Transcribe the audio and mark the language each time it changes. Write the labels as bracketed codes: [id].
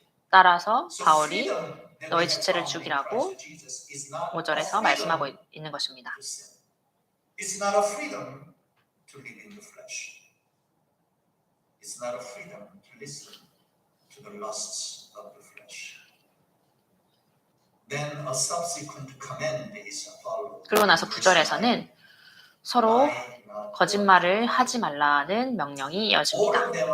[ko] 따라서 바울이 너희 지체를 죽이라고 5절에서 말씀하고 있는 것입니다. [en] It's not a freedom to live in the flesh. It's not a freedom to listen to the lusts of the flesh. Then a subsequent command is followed. [ko] 그러고 나서 9절에서는 서로 거짓말을 하지 말라는 명령이 이어집니다.